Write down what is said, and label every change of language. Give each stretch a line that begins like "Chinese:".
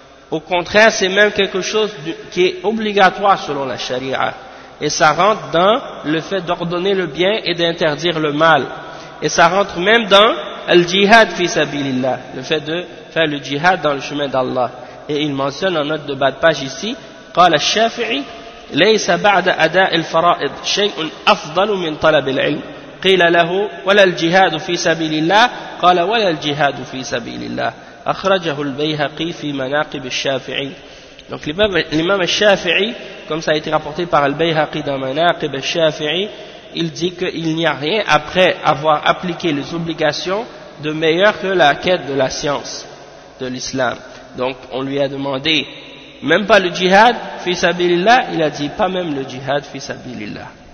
French: Au contraire, c'est même quelque chose qui est obligatoire selon la charia, et ça rentre dans le fait d'ordonner le bien et d'interdire le mal, et ça rentre même dans le jihad fi sabilillah, le fait de faire le jihad dans le chemin d'Allah. Et il mentionne en note de bas de page ici,
Arabic: قال الشافعي ليس بعد أداء الفرائض شيء أفضل من طلب العلم قيل له ولا الجهاد في سبيل الله قال ولا الجهاد في سبيل الله أخرجه البيهقي في مناقب الشافعي.
French: Donc l'imam al-Shafi'i, comme ça a été rapporté par al-Bayhaqi dans Manaqib al-Shafi'i, il dit qu'il n'y a rien après avoir appliqué les obligations de meilleur que la quête de la science de l'islam. Donc on lui a demandé même pas le jihad fi sabilillah, il a dit pas même le jihad fi sabilillah.